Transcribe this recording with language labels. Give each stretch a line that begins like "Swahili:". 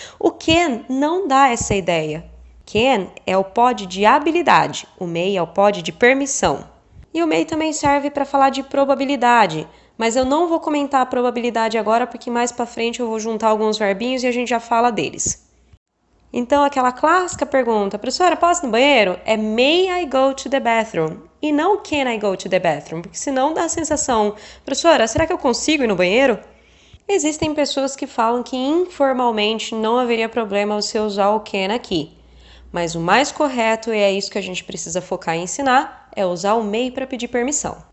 Portuguese: O can não dá essa ideia. Can é o pode de habilidade, o may é o pode de permissão. E o may também serve para falar de probabilidade, mas eu não vou comentar a probabilidade agora porque mais para frente eu vou juntar alguns verbinhos e a gente já fala deles. Então, aquela clássica pergunta, professora, posso ir no banheiro? É
English: may I go to the bathroom?
Portuguese: E não
English: can I go to the bathroom?
Portuguese: Porque senão dá a sensação, professora, será que eu consigo ir no banheiro? Existem pessoas que falam que informalmente não haveria problema você usar o can aqui. Mas o mais correto, e é isso que a gente precisa focar em ensinar, é usar o may para pedir permissão.